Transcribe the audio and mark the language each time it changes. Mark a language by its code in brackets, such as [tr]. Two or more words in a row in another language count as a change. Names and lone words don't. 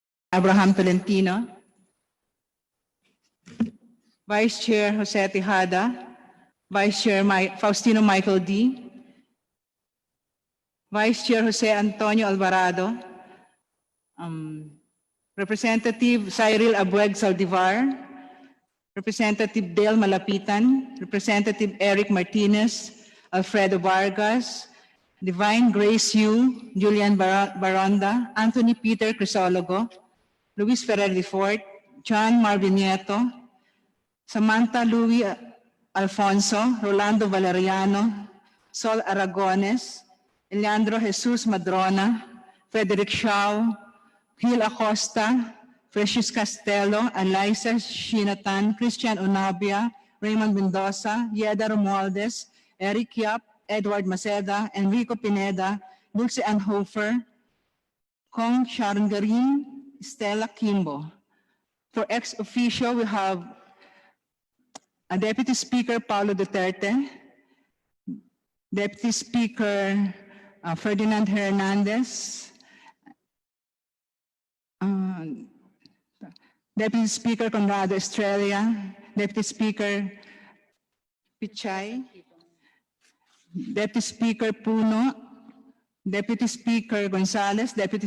[en] Abraham Tolentino, Vice Chair Jose Tejada, Vice Chair Faustino Michael D, Vice Chair Jose Antonio Alvarado, Representative Cyril Abueg Saldivar, Representative Dale Malapitan, Representative Eric Martinez, Alfredo Vargas, Divine Grace Yu, Julian Baronda, Anthony Peter Crisologo, Luis Ferrer Fort, John Marvin Nieto, Samantha Louis Alfonso, Rolando Valeriano, Sol Aragones, Leandro Jesus Madrona, Frederick Shaw, Gil Acosta, Precious Castello, Eliza Shinatan, Christian Onabia, Raymond Mendoza, Yeda Romualdez, Eric Yap, Edward Maceda, Enrico Pineda, Dulce Anhofer, Kong Sharangarin, Stella Kimbo. For ex officio, we have a Deputy Speaker Paulo Duterte, Deputy Speaker Ferdinand Hernandez, Deputy Speaker Conrado Estrella, Deputy Speaker Pichay, Deputy Speaker Puno, Deputy Speaker Gonzales, Deputy